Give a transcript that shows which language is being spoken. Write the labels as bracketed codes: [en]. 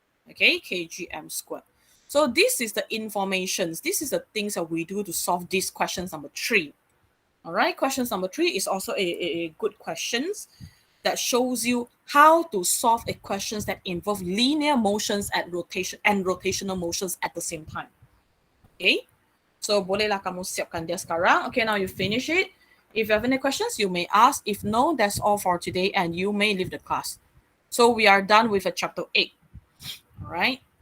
[en] Okay, kgm squared. So this is the informations. This is the things that we do to solve this questions number 3. All right, questions number 3 is also a good questions that shows you how to solve equations that involve linear motions at rotation and rotational motions at the same time. Okay, so [ms] bolehlah kamu siapkan dia sekarang. [en] Okay, now you finish it. If you have any questions, you may ask. If no, that's all for today and you may leave the class. So we are done with chapter 8. All right.